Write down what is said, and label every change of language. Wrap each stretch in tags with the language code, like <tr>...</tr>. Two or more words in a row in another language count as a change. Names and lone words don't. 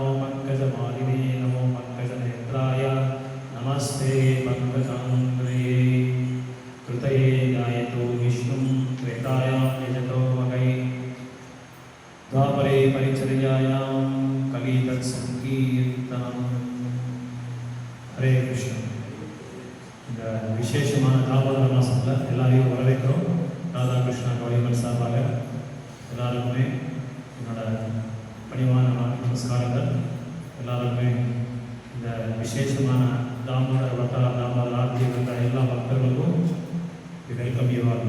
<sa>पङ्कजमालिने नमो पङ्कजनेत्राय नमस्ते पङ्कजाङ्ग्रे कृतये गायतो विष्णुं त्रेतायां यजतो मगै द्वापरे परिचर्यायां कलितत्सङ्कीर्तनम् हरे कृष्ण</sa> <ta>இந்த விசேஷமான தாமோதர மாதத்தில் எல்லாரையும் வரவேற்கிறோம். ராதாகிருஷ்ணா கவலைகள் சார்பாக எல்லாருக்குமே என்னோட பணிவான நமஸ்காரங்கள். எல்லாருக்குமே இந்த விசேஷமான தாமோதர வர்த்தா தாமோதர ஆர்த்தி வந்த எல்லா பக்தர்களுக்கும்</ta> <en>welcome you all.</en>